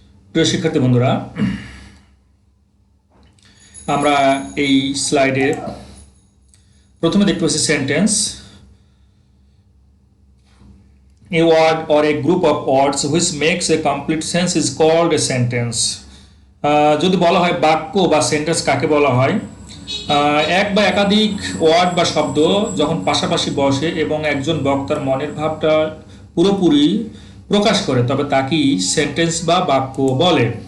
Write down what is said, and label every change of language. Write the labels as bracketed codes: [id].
[bn] প্রিয় শিক্ষার্থী বন্ধুরা, আমরা এই স্লাইডে প্রথমে দেখতে পাচ্ছি sentence. [en] A word or a group of words which makes a complete sense is called a sentence. [bn] যদি বলা হয় বাক্য বা সেন্টেন্স কাকে বলা হয়, এক বা একাধিক ওয়ার্ড বা শব্দ যখন পাশাপাশি বসে এবং একজন বক্তার মনের ভাবটা পুরোপুরি প্রকাশ করে তবে তাকেই সেন্টেন্স বা বাক্য বলে।